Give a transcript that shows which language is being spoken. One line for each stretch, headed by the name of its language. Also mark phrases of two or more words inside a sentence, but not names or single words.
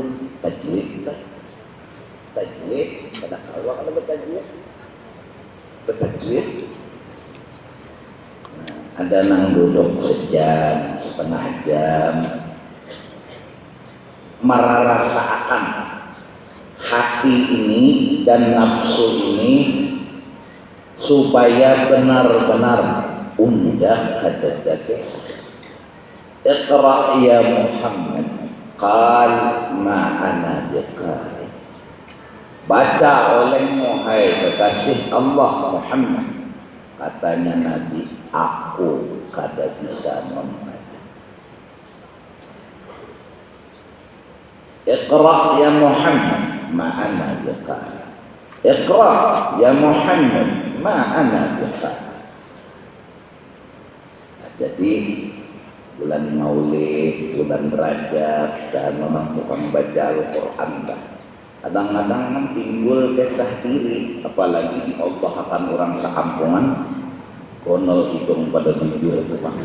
Banjar: Tajwid pada awal kalau bertajwid ada nang duduk sejam, setengah jam, merarasakan hati ini dan nafsu ini supaya benar-benar undah kadada kisah.
Arabic: اقرأ يا محمد، قال ما أنا بقارئ.
Banjar: Baca olehmu hai kekasih Allah Muhammad, katanya Nabi, aku kada bisa membaca.
Arabic: اقرأ يا محمد ما أنا بقارئ. اقرأ يا محمد ما أنا بقارئ.
Indonesian: Jadi bulan Maulid, bulan Rajab, dan memang tukang baca Al-Quran dah.
Banjar: Kadang-kadang timbul kisah diri, apalagi di Allah akan orang sekampungan, gonol hidung pada bibir itu Pak.